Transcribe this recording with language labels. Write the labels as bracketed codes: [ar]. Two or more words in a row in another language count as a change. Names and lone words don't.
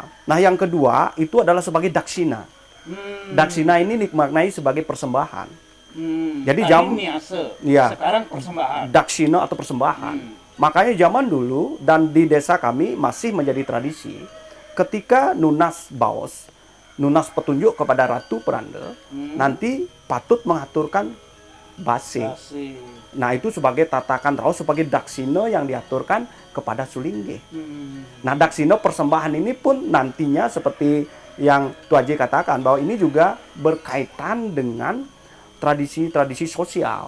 [id] Nah, yang kedua itu adalah sebagai daksina. Daksina ini dimaknai sebagai persembahan. Jadi niase, ya, sekarang persembahan. Daksina atau persembahan. Makanya zaman dulu dan di desa kami masih menjadi tradisi ketika [ban] nunas baos, [id] nunas petunjuk kepada Ratu Peranda, nanti patut mengaturkan base. Nah, itu sebagai tatakan raos, sebagai daksina yang diaturkan kepada Sulingge. Nah, daksina persembahan ini pun nantinya seperti yang Tu Haji katakan bahwa ini juga berkaitan dengan tradisi-tradisi sosial.